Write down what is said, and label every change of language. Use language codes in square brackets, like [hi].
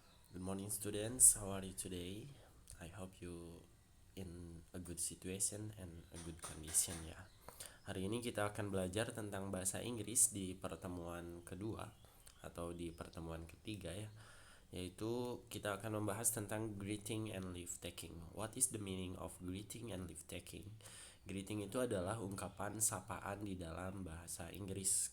[en] Good morning students, how are you today? I hope you in a good situation and a good condition ya. [id] Hari ini kita akan belajar tentang bahasa Inggris di pertemuan kedua atau di pertemuan ketiga ya. Yaitu kita akan membahas tentang greeting and leave taking. [en] What is the meaning of greeting and leave taking? [id] Greeting itu adalah ungkapan sapaan di dalam bahasa Inggris.